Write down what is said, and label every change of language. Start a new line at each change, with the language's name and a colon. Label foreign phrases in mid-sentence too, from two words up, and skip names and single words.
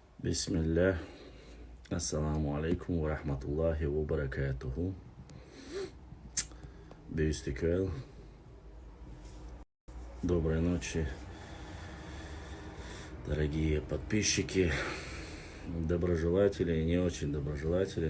Russian: Бисмилля.
Arabic: السلام عليكم ورحمة الله وبركاته. Бейстикел.
Russian: Доброй ночи, дорогие подписчики, доброжелатели и не очень доброжелатели.